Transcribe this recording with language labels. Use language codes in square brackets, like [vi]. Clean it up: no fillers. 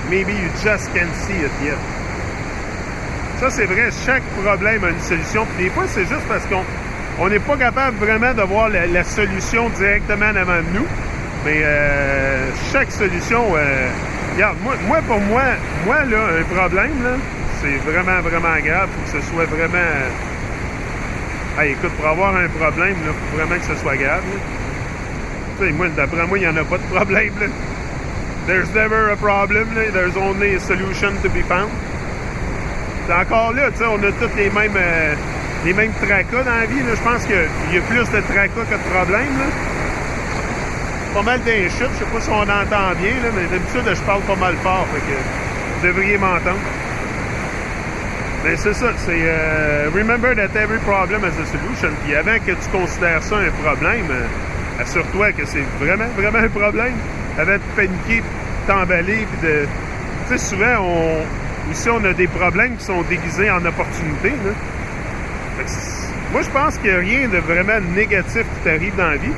[en] Maybe you just can't see it yet. [fr] Ça, c'est vrai, chaque problème a une solution. Puis des fois, c'est juste parce qu'on n'est pas capable vraiment de voir la solution directement devant nous. Mais chaque solution... regarde, pour moi, là, un problème, là, c'est vraiment, vraiment grave. Il faut que ce soit vraiment... écoute, pour avoir un problème, il faut vraiment que ce soit grave. Là. Moi, d'après moi, il n'y en a pas de problème. [en] Là. There's never a problem. Là. There's only a solution to be found. [fr] C'est encore là, tu sais, on a tous les mêmes tracas dans la vie. Là. Je pense qu'il y a plus de tracas que de problèmes. Là. Pas mal d'un chute. Je sais pas si on entend bien, là, mais d'habitude, je parle pas mal fort. Fait que vous devriez m'entendre. Mais c'est ça. [en] C'est remember that every problem has a solution. [fr] Puis avant que tu considères ça un problème... assure-toi que c'est vraiment, vraiment un problème. Avant de paniquer, de t'emballer, puis de... Tu sais, souvent, ici, on a des problèmes qui sont déguisés en opportunités, là. Moi, je pense qu'il n'y a rien de vraiment négatif qui t'arrive dans la vie.